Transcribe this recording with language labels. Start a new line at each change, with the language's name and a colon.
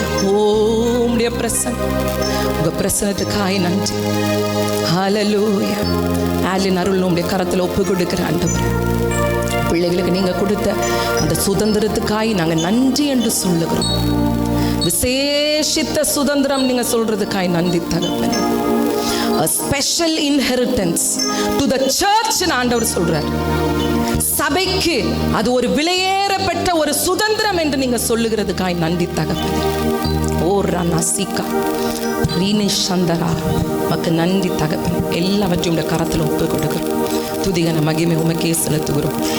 Tamil: ஓ உம்முடைய பிரசன்னம், உங்க பிரசன்னத்துக்காய் நன்றி. ஹல்லேலூயா. ஆலின் அருள் உம்முடைய கரத்தில் ஒப்பு கொடுக்கிற ஆண்டவரே. பிள்ளைகளுக்கு நீங்க கொடுத்த அந்த சுதந்திரத்துக்காய் நாங்க நன்றி என்று சொல்லுகிறோம். விசேஷித்த சுதந்திரம் நீங்க சொல்றதுக்காய் நன்றி தகப்பனே.
English: A special inheritance to the church
Tamil: ஆண்டவர் சொல்றார். சபைக்கு அது ஒரு விலையேறப்பட்ட ஒரு சுதந்திரம் என்று நீங்க சொல்லுகிறதுக்காய் நன்றி தகப்பனே. ஓ ரானாசிகா ரீனே சந்தரா மக்கு நன்றி தகப்பனே. எல்லாவற்றையும் கரத்தில் ஒப்பு கொடுக்கிறோம். துதிகன மகிமை உமக்கே செலுத்துகிறோம்.